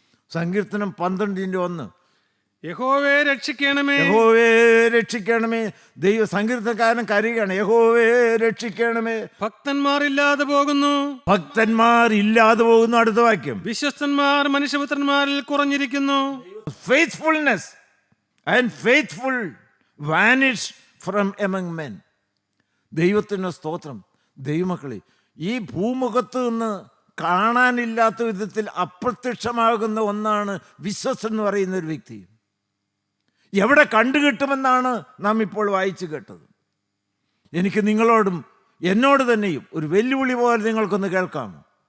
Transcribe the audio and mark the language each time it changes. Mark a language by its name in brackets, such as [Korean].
[Malayalam] സങ്കീർത്തനം 12:1. യഹോവേ രക്ഷിക്കണമേ, യഹോവേ രക്ഷിക്കണമേ. ദൈവ സങ്കീർത്തനക്കാരൻ കരയുകയാണ്, യഹോവേ രക്ഷിക്കണമേ. ഭക്തന്മാർ ഇല്ലാതെ പോകുന്നു, ഭക്തന്മാർ ഇല്ലാതെ പോകുന്നു. അടുത്ത വാക്യം. വിശ്വസ്തന്മാർ മനുഷ്യപുത്രന്മാരിൽ കുറഞ്ഞിരിക്കുന്നു. [English] Faithfulness and faithful vanish from among men. [Malayalam] ദൈവത്തിന് സ്തോത്രം. ദൈവമക്കളെ, ഈ ഭൂമുഖത്ത് നിന്ന് കാണാനില്ലാത്ത വിധത്തിൽ അപ്രത്യക്ഷമാകുന്ന ഒന്നാണ് വിശ്വസ്തൻ എന്ന് പറയുന്ന ഒരു വ്യക്തി. എവിടെ കണ്ടുകിട്ടുമെന്നാണ് നാം ഇപ്പോൾ വായിച്ചു കേട്ടത്. എനിക്ക് നിങ്ങളോടും എന്നോട് തന്നെയും ഒരു വെല്ലുവിളി പോലെ നിങ്ങൾക്കൊന്ന് കേൾക്കാമോ?